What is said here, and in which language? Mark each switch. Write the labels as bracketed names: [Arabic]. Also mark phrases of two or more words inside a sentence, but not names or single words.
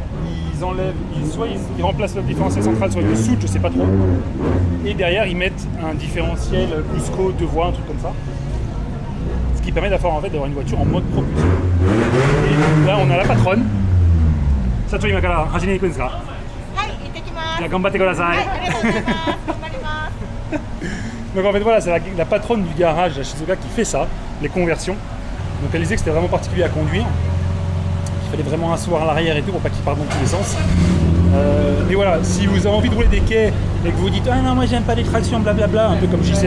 [French] Ils remplacent le différentiel central, soit ils le soudent, je sais pas trop. Et derrière ils mettent un différentiel Cusco 2 voies, un truc comme ça. Ce qui permet d'avoir une voiture en mode propulsion. Et là on a la patronne. [Japanese] Sato 今から 始め いく ですか? じゃ、頑張ってください. [French] Donc en fait voilà, c'est la patronne du garage à Shizuoka qui fait ça, les conversions. Donc elle disait que c'était vraiment particulier à conduire. Il fallait vraiment asseoir à l'arrière et tout pour pas qu'il parte dans tous les sens. Mais voilà, si vous avez envie de rouler des quais et que vous dites ah non moi j'aime pas les tractions blablabla, un peu comme JC,